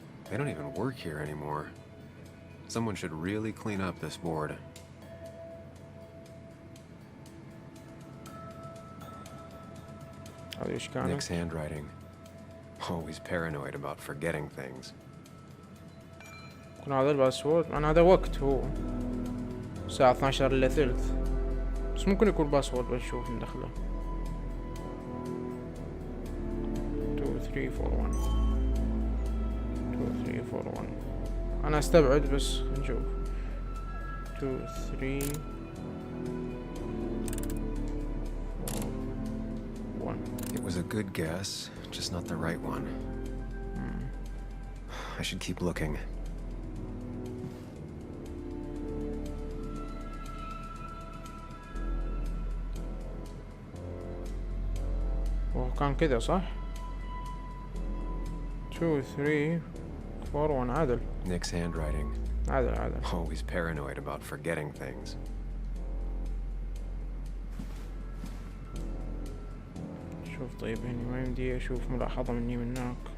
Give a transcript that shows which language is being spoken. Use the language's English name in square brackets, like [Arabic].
[English] They don't even work here anymore. Someone should really clean up this board. [Arabic] هذا ايش كان؟ [English] Nick's handwriting. Always paranoid about forgetting things. [Arabic] يكون هذا الباسورد. انا هذا وقت هو الساعة 12 الا ثلث بس ممكن يكون باسورد. بنشوف ندخله. 2 3 4 1 2 3 4 1. انا استبعد بس نشوف. 2 3 4 1. [English] It was a good guess, just not the right one. I should keep looking. [Arabic] كان كذا صح؟ 2 3 4 1 عدل. [English] Nick's handwriting. [Arabic] عدل. [English] Always paranoid about forgetting things. [Arabic] شوف طيب هني ما يمدي اشوف ملاحظة مني من هناك.